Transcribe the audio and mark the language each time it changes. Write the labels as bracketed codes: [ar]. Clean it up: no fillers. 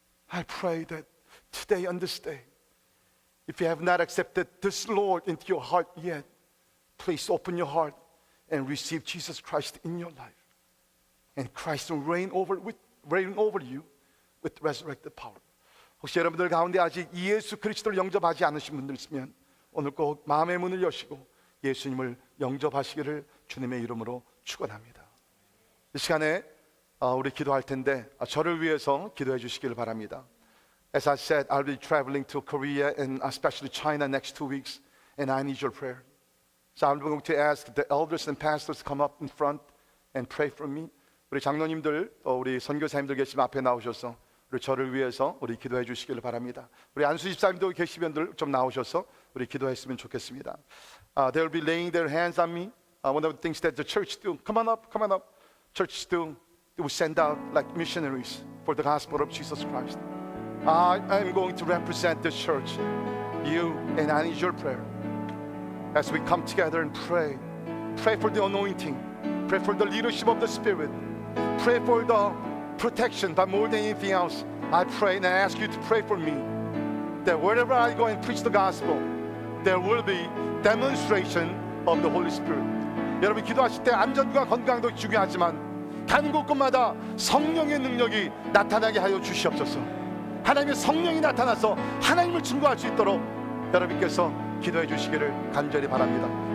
[en] I pray that today, on this day, if you have not accepted this Lord into your heart yet, please open your heart and receive Jesus Christ in your life. And Christ will reign over you with resurrected power. [ko] 혹시 여러분들 가운데 아직 예수 그리스도를 영접하지 않으신 분들 있으면 오늘 꼭 마음의 문을 여시고 예수님을 영접하시기를 주님의 이름으로 축원합니다. 이 시간에 우리 기도할 텐데 저를 위해서 기도해 주시기를 바랍니다. [en] As I said, I'll be traveling to Korea and especially China next 2 weeks, and I need your prayer. So I'm going to ask the elders and pastors to come up in front and pray for me. [ko] 우리 장로님들, 우리 선교사님들 계시면 앞에 나오셔서 우리 저를 위해서 우리 기도해 주시기를 바랍니다. 우리 안수 집사님도 계시면 좀 나오셔서 우리 기도했으면 좋겠습니다. [en] They'll be laying their hands on me. One of the things that the church do. Come on up. Church do. They will send out like missionaries for the gospel of Jesus Christ. I'm going to represent the church, you, and I need your prayer. As we come together and pray for the anointing, pray for the leadership of the Spirit, pray for the protection, but more than anything else, I pray and I ask you to pray for me, that wherever I go and preach the gospel, there will be demonstration of the Holy Spirit. [ko] 여러분 기도하실 때 안전과 건강도 중요하지만 가는 곳곳마다 성령의 능력이 나타나게 하여 주시옵소서. 하나님의 성령이 나타나서 하나님을 증거할 수 있도록 여러분께서 기도해 주시기를 간절히 바랍니다.